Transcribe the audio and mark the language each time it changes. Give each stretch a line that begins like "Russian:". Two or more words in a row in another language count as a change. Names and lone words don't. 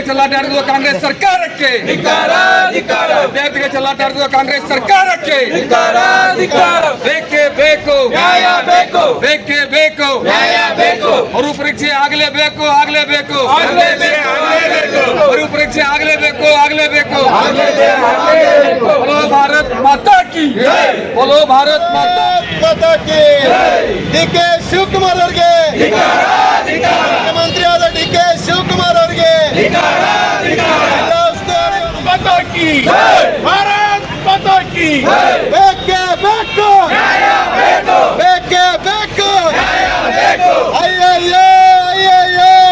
Kannada: ಚೆಲ್ಲಾಟ ಆಡಿರುವ ಕಾಂಗ್ರೆಸ್ ಸರ್ಕಾರಕ್ಕೆ ವಿದ್ಯಾರ್ಥಿಗಳ ಚೆಲ್ಲಾಟ ಆಡಿರುವ ಕಾಂಗ್ರೆಸ್ ಸರ್ಕಾರಕ್ಕೆ ಬೇಕೇ ಬೇಕು ನ್ಯಾಯ ಬೇಕು ಬೇಕೇ ಬೇಕು ನ್ಯಾಯ ಬೇಕು ಮರುಪರೀಕ್ಷೆ ಆಗಲೇಬೇಕು ಆಗಲೇಬೇಕು ಮರುಪರೀಕ್ಷೆ ಆಗಲೇಬೇಕು ಆಗಲೇಬೇಕು
Hindi: बोलो भारत माता की बोलो भारत माता की
Kannada: ಡಿಕೆ ಶಿವಕುಮಾರ್ ಅವರಿಗೆ ಮುಖ್ಯಮಂತ್ರಿ ಆದ ಡಿಕೆ ಶಿವಕುಮಾರ್ ಅವರಿಗೆ
Hindi: माता की भारत माता की
Kannada: ಬೇಕೇ ಬೇಕು ಬೇಕೇ ಬೇಕು ಅಯ್ಯಯ್ಯೋ ಅಯ್ಯಯ್ಯೋ